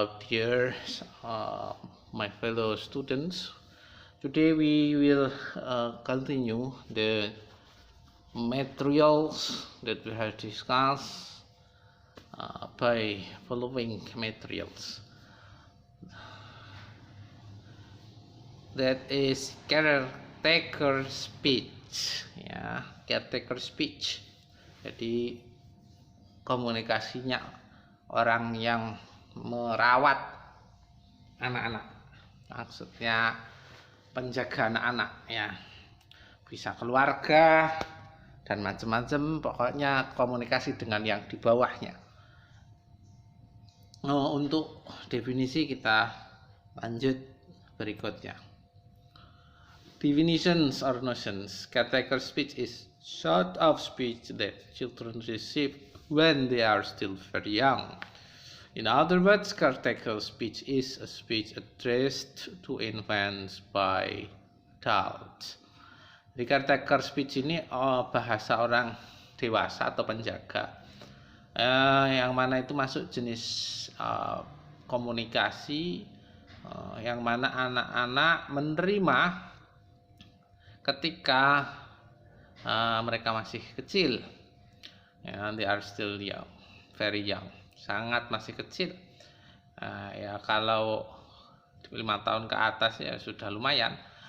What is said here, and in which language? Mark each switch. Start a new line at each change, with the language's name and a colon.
English: Dear my fellow students, today we will continue the materials that we have discussed by following materials. That is caretaker speech, ya, caretaker speech.
Indonesian: Jadi komunikasinya orang yang merawat anak-anak, maksudnya penjaga anak-anak, ya, bisa keluarga dan macam-macam, pokoknya komunikasi dengan yang di bawahnya. Untuk definisi kita lanjut berikutnya.
English: Definitions or notions. Caretaker speech is sort of speech that children receive when they are still very young. In other words, caretaker speech is a speech addressed to infants by adults.
Indonesian: Di caretaker speech ini bahasa orang dewasa atau penjaga, yang mana itu masuk jenis komunikasi yang mana anak-anak menerima ketika mereka masih kecil, ya,
English: they are still young, very young,
Indonesian: sangat masih kecil, ya kalau 5 tahun ke atas ya sudah lumayan.